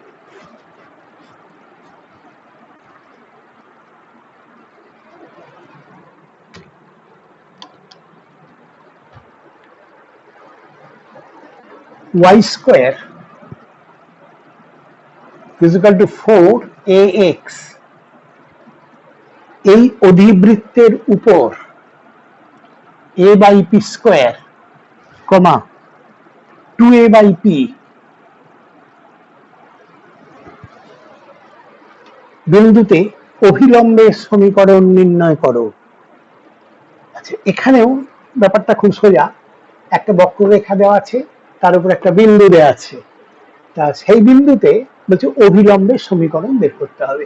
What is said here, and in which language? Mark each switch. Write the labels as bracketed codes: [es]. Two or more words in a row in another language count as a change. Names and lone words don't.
[en] y square = 4ax, [bn] এই অধিবৃত্তের উপর a/p², 2a/p বিন্দুতে অভিলম্বের সমীকরণ নির্ণয় করো। আচ্ছা, এখানেও ব্যাপারটা খুব সোজা, একটা বক্ররেখা দেওয়া আছে, তার উপর একটা বিন্দু দেওয়া আছে, তা সেই বিন্দুতে বলছে অভিলম্বের সমীকরণ বের করতে হবে।